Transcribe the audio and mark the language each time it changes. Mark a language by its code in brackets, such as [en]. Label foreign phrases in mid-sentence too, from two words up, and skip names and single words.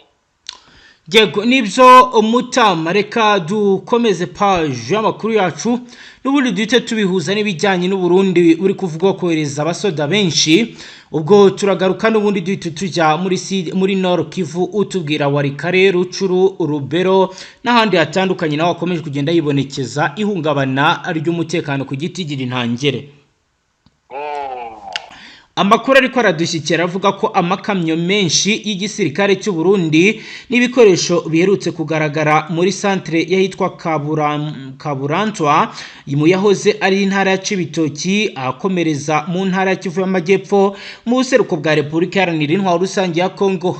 [rw] Yego nibyo Mutama, reka dukomeze page y'amakuru yacu n'ubundi duhite tubihuza n'ibijyanye n'Uburundi uri kuvuga kohereza abasoda benshi. ubwo turagaruka n'ubundi duhite tujya muri Nord Kivu utubwira Warikare, Rucuru, Rubero n'ahandi hatandukanye naho akomeje kugenda yibonekeza ihungabana ry'umutekano ku giti gira intangere. Amakuru ariko aradushyikira avuga ko amakamyo menshi y'igisirikare cy'u Burundi n'ibikoresho biherutse kugaragara muri centre yahitwa Kaburantwa mu yahoze ari intara ya Cibitoki akomereza mu ntara ya Kivu y'Amajyepfo mu buseruko bwa Repubulika Iharanira Intwaro Rusange ya Kongo.